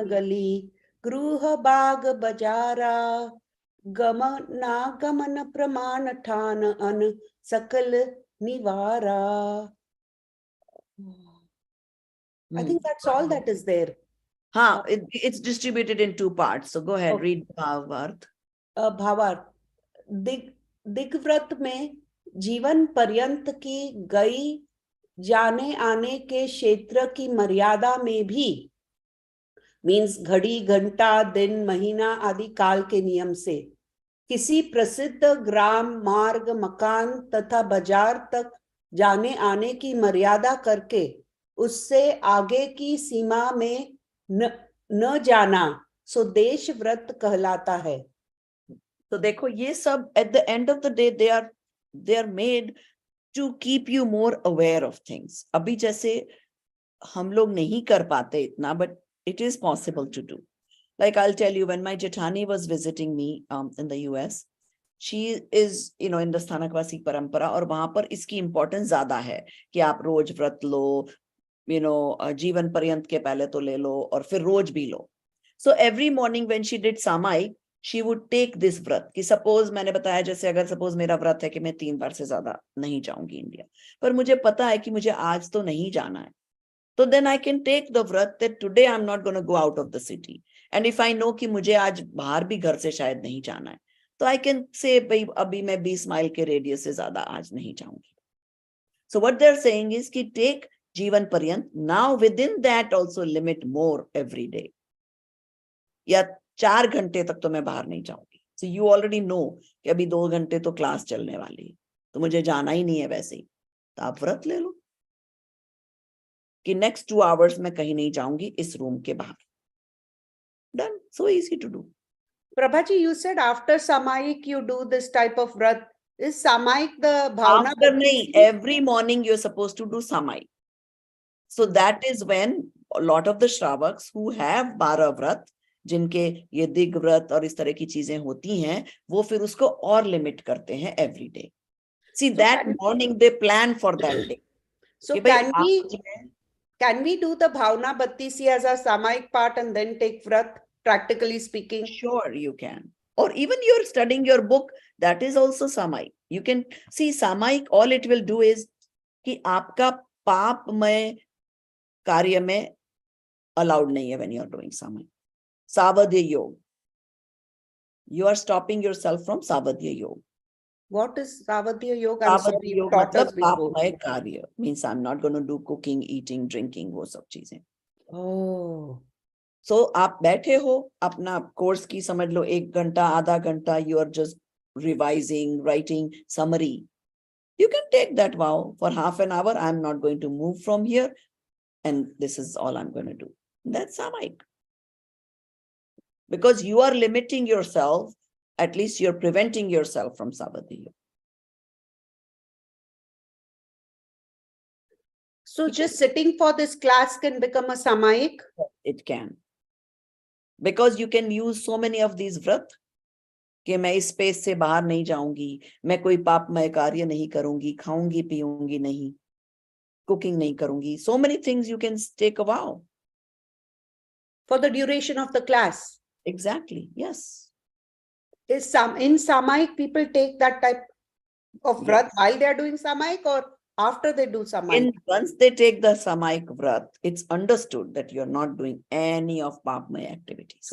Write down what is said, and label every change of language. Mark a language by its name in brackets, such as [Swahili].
[Hindi] गली, गृह बाग बजारा, गमनागमन प्रमाण ठान अन सकल निवारा. [English] I think that's all that is there. [Hindi] हाँ, [English] it's distributed in 2 parts. So go ahead, Okay. read [Hindi] भावार्थ. भावार्थ, दिग्व्रत में जीवन पर्यंत की गई जाने आने के क्षेत्र की मर्यादा में भी, मीन्स घड़ी, घंटा, दिन, महीना आदि काल के नियम से किसी प्रसिद्ध ग्राम, मार्ग, मकान तथा बाजार तक जाने आने की मर्यादा करके उससे आगे की सीमा में न जाना सो देश व्रत कहलाता है. तो देखो ये सब [English] at the end of the day they are made to keep you more aware of things. [Hindi] अभी जैसे हम लोग नहीं कर पाते इतना, [English] but it is possible to do. Like I'll tell you, when my Jethani was visiting me in the [Hindi] US, she is, in the Sthanakvasi परंपरा, और वहां पर इसकी इम्पोर्टेंस ज्यादा है कि आप रोज व्रत लो, जीवन पर्यंत के पहले तो ले लो और फिर रोज भी लो. [English] So every morning when she did Samayik, she would take this [Hindi] व्रत कि सपोज मैंने बताया, जैसे अगर सपोज मेरा व्रत है कि मैं 3 बार से ज्यादा नहीं जाऊंगी इंडिया, पर मुझे पता है कि मुझे आज तो नहीं जाना है, तो [English] then I can take the vrat that today I'm not going to go out of the city. And if I know [Hindi] कि मुझे आज बाहर भी घर से शायद नहीं जाना है, तो [English] I can say [Hindi] भाई अभी मैं 20 माइल के रेडियस से ज्यादा आज नहीं जाऊंगी. [English] So what they're saying is [Hindi] कि take जीवन पर्यंत, [English] now within that also limit more every day. [Hindi] या 4 घंटे तक तो मैं बाहर नहीं जाऊंगी. [English] So you already know [Hindi] कि अभी 2 घंटे तो क्लास चलने वाली है, तो मुझे जाना ही नहीं है वैसे ही, तो आप व्रत ले लो कि नेक्स्ट 2 आवर्स मैं कहीं नहीं जाऊंगी इस रूम के बाहर. [English] Done. So easy to do. Prabhaji, you said after Samayik you do this type of vrat. Is Samayik the Bhavna? After nahi, every morning you're supposed to do Samayik. So that is when a lot of the Shravaks who have 12 vrat, [Hindi] जिनके ये दिग व्रत और इस तरह की चीजें होती हैं, वो [English] फिर [Hindi] उसको और लिमिट करते हैं [English] every day. See, so that morning they plan for that day. So can we do the Bhavna Battisi as a Samayik part and then take vrat, practically speaking? Sure, you can. Or even you're studying your book, that is also Samayik. You can see Samayik, all it will do is कि [Hindi] आपका पापमय कार्य में [English] allowed [Hindi] नहीं है [English] when you are doing Samayik. Savadya Yoga. You are stopping yourself from Savadya Yoga. What is Savadya Yoga? I'm sorry, you taught us before. Karya means I'm not going to do cooking, eating, drinking, [Hindi] वो सब चीजें. [English] Oh. [Hindi] So आप बैठे हो, अपना course की समझ लो 1 घंटा, आधा घंटा, [English] you are just revising, writing summary. You can take that vow for half an hour. I'm not going to move from here, and this is all I'm going to do. That's Samayik. Because you are limiting yourself, at least you're preventing yourself from Savadya. So just sitting for this class can become a samayik? It can. [Hindi] Because you can use so many of these व्रत कि मैं इस space से बाहर नहीं जाऊंगी, मैं कोई पापमय कार्य नहीं करूंगी, खाऊंगी पीऊंगी नहीं, कुकिंग नहीं करूंगी. [English] So many things you can take a vow. For the duration of the class. Exactly, yes. In samayik, people take that type of vrat while they are doing samayik or after they do samayik? Once they take the samayik vrat, it's understood that you're not doing any of papmay activities.